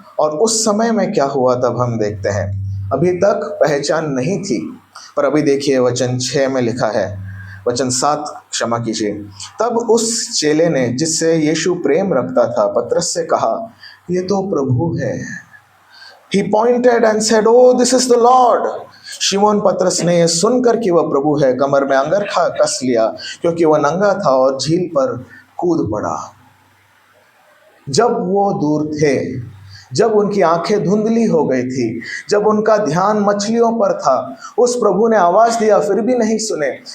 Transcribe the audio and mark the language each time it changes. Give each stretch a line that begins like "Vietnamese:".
Hindi: और उस समय में क्या हुआ तब हम देखते हैं। अभी तक पहचान नहीं थी, पर अभी देखिए वचन 6 में लिखा है, वचन 7 क्षमा कीजिए। तब उस चेले ने जिससे यीशु प्रेम रखता था पतरस से कहा, ये तो प्रभु है।
English: He pointed and said, "Oh, this is the Lord."
Hindi: शिमोन पतरस ने यह सुनकर कि वह प्रभु है, कमर में अंगरखा कस लिया, क्योंकि वह नंगा था, और झील पर कूद पड़ा। जब वो दूर थे, जब उनकी आंखें धुंधली हो गई थी, जब उनका ध्यान मछलियों पर था, उस प्रभु ने आवाज दिया फिर भी नहीं सुने।